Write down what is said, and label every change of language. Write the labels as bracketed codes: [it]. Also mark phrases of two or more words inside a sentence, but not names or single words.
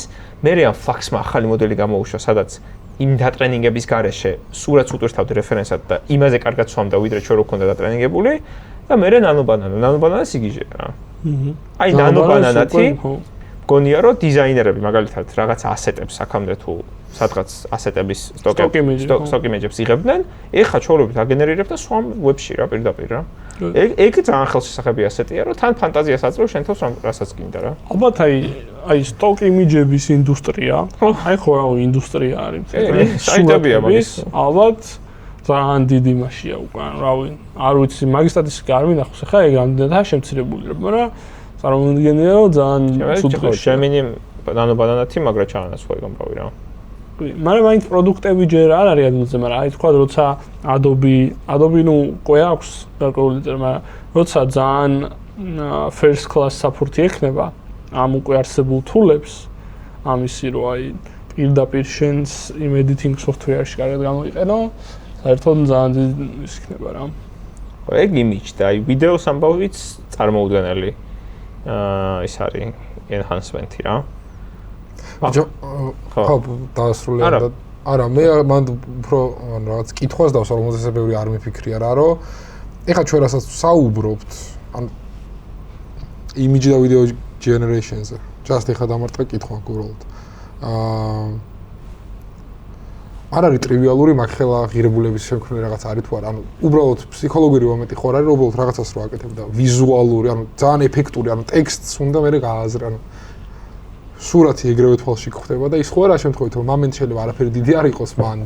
[ka] მერე ამ Flux-მა ახალი მოდელი გამოუშვა, სადაც იმ დატრენინგების გარეშე სურათს უტვირთავდა რეფერენსად და იმაზე კარგად სვამდა ვიდრე ჩვენ რო ქონდა დატრენინგებული და მერე ნანო-ბანანა სიგიჟე რა. აი ნანო-ბანანათი მგონია რომ დიზაინერები მაგალითად რაღაც ასეტებს აქამდე თუ სადღაც ასეტების [en] stock image-ებს [ka] იღებდნენ, ეხლა ჩვეულებრივ აგენერირებ და სვამ ვებში რა პირდაპირ რა. ეგ ძალიან ხელშესახები ასეტია, რომ თან ფანტაზიას აძლევ შენ თავს რასაც გინდა რა. ალბათ აი [en] stock image-ების [ka] ინდუსტრია, აი ხო რა ინდუსტრია არის. საიტებია მაგის. ალბათ ძალიან დიდი მასშია უკვე, რავი, არ ვიცი, მაგის სტატისტიკა არ მინახავს, ხა ეგ ამდენადაა შემცირებული, მაგრამ წარმოვიდგენია რომ ძალიან სუპერ Gemini ნანო-ბანანათი მაგრა ჩაანაცვლა გამრავი რა. მაგრამ მაინც პროდუქტები ჯერ არ არის ადგილზე, მაგრამ აი თქვა როცა Adobe ნუ ყო აქვს გარკვეული წელი, მაგრამ როცა ძალიან [en] first class support-ი [ka] ექნება ამ უკვე არსებულ tool-ებს ამისი რომ აი პირდაპირ შენს იმ [en] editing software-ში [ka] კარგად გამოიყენო, საერთოდ ძალიან დიდი ის იქნება რა. ეგ image და აი ვიდეოს ამბავიც წარმოუდგენელი ის არის enhancement-ი რა. ხო, დაასრულე და არა, მე მანდ უფრო რაღაც კითხვას დავსვა, რომელზეც ბევრი არ მიფიქრია რა, რომ ეხლა ჩვენ რასაც საუბრობთ, ან image და [en] video generation-ზე. [ka] Just ეხლა დამარტყე კითხვა გუბრალოდ. არ არის ტრივიალური მაგხელა ღირებულების შემქმნელი რაღაც არის თუ არა, ანუ უბრალოდ ფსიქოლოგიური მომენტი ხო არის, რომ უბრალოდ რაღაცას რო აკეთებ და ვიზუალური, ანუ ძალიან ეფექტური, ანუ ტექსტს უნდა მე გააზრე, ანუ სურათი ეგრევე თვალში გხვდება და ის ხო არა შემთხვევით რომ მომენტ შეიძლება არაფერი დიდი არ იყოს მანდ.